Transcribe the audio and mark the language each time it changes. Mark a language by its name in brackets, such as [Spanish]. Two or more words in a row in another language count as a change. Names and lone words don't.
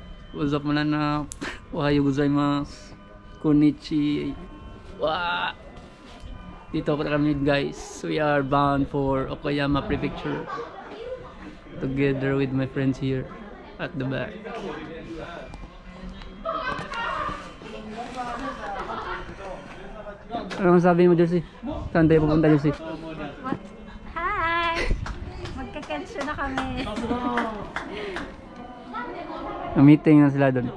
[English] What's up [Filipino] mga anak? [Japanese] おはようございます. [Filipino] Konnichi. Wah. Dito ako kami guys. [English] We are bound for Okayama Prefecture. Together with my friends here at the back. [Filipino] Ano masabi mo, Jersey? Saan tayo pupunta, Jersey? What? Hi! Magkakensyo na kami. Meeting na sila doon.